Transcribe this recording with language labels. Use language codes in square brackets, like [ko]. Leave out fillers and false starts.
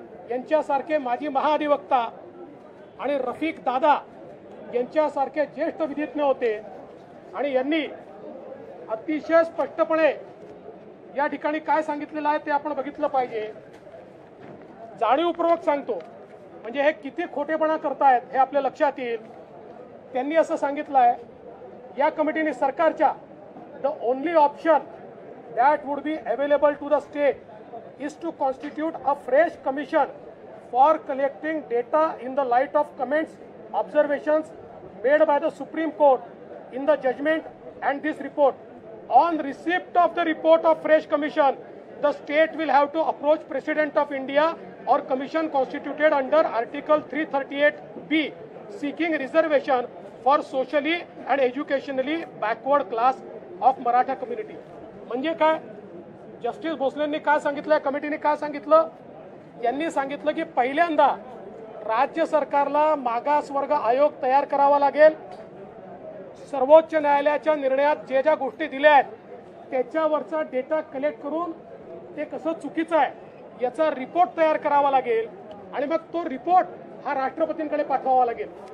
[mr] यांच्यासारखे माजी महाधिवक्ता आणि रफिक दादा यांच्यासारखे ज्येष्ठ विधिज्ञ होते आणि यांनी अतिशय स्पष्टपणे या ठिकाणी काय सांगितलेलं आहे ते आपण बघितलं पाहिजे। जाणीवपूर्वक सांगतो म्हणजे हे किती खोटेपणा करतायत हे आपल्या लक्षात येईल। त्यांनी असं सांगितलं आहे, या कमिटीने सरकारच्या [en] the only option that would be available to the state is to constitute a fresh commission for collecting data in the light of comments, observations made by the Supreme Court in the judgment and this report. On receipt of the report of fresh commission, the state will have to approach President of India or commission constituted under Article 338B seeking reservation for socially and educationally backward class of Maratha community. [mr] म्हणजे काय, justice भोसलेंनी काय सांगितलं, कमिटीने काय सांगितलं, यांनी सांगितलं की पहिल्यांदा राज्य सरकारला मागासवर्ग आयोग तयार करावा लागेल। सर्वोच्च न्यायालयाच्या निर्णयात जे ज्या गोष्टी दिल्या आहेत त्याच्यावरचा डेटा कलेक्ट करून ते कसं चुकीचं आहे याचा रिपोर्ट तयार करावा लागेल आणि मग तो रिपोर्ट हा राष्ट्रपतींकडे पाठवावा लागेल।